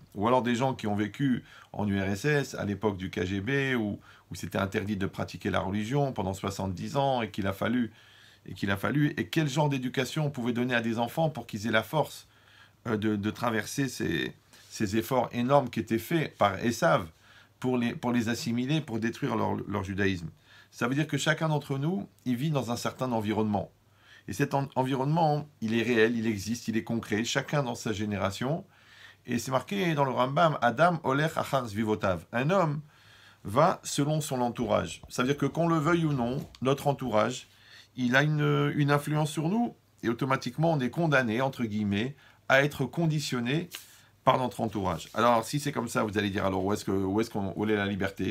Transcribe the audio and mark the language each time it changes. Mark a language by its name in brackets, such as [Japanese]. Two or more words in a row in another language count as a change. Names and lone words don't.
[French] Ou alors des gens qui ont vécu en URSS, à l'époque du KGB, où c'était interdit de pratiquer la religion pendant 70 ans, et quel genre d'éducation on pouvait donner à des enfants pour qu'ils aient la force de traverser ces efforts énormes qui étaient faits par Esav pour les assimiler, pour détruire leur judaïsme. Ça veut dire que chacun d'entre nous, il vit dans un certain environnement. Et cet environnement, il est réel, il existe, il est concret, chacun dans sa génération. Et c'est marqué dans le Rambam, [Hebrew] אדם הולך אחר סביבותיו. [French] Un homme va selon son entourage. Ça veut dire que qu'on le veuille ou non, notre entourage, il a une influence sur nous. Et automatiquement, on est condamné, entre guillemets, à être conditionné par notre entourage. Alors, si c'est comme ça, vous allez dire, alors où est la liberté?